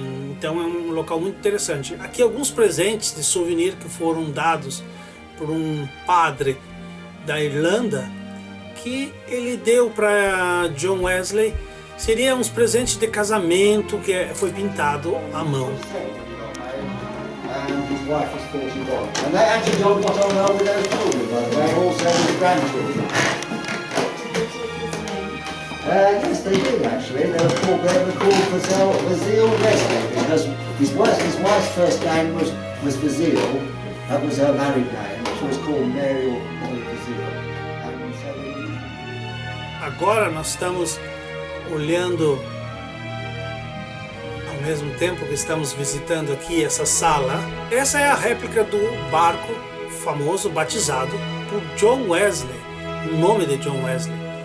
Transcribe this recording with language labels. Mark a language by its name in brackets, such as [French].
[Portuguese] Então é um local muito interessante. Aqui alguns presentes de souvenir que foram dados por um padre da Irlanda, que ele deu para John Wesley. Seria uns presentes de casamento que foi pintado à mão. [English] And his wife was 41. And they actually don't got on well with those children, by the way, also with grandchildren. Yes, they did actually. They were called Vasile Wesley because his wife's first name was Vasile. That was her married name. She was called Mary or Vasile. [Portuguese] Agora nós estamos olhando, ao mesmo tempo que estamos visitando aqui essa sala. Essa é a réplica do barco famoso batizado por John Wesley, o nome de John Wesley.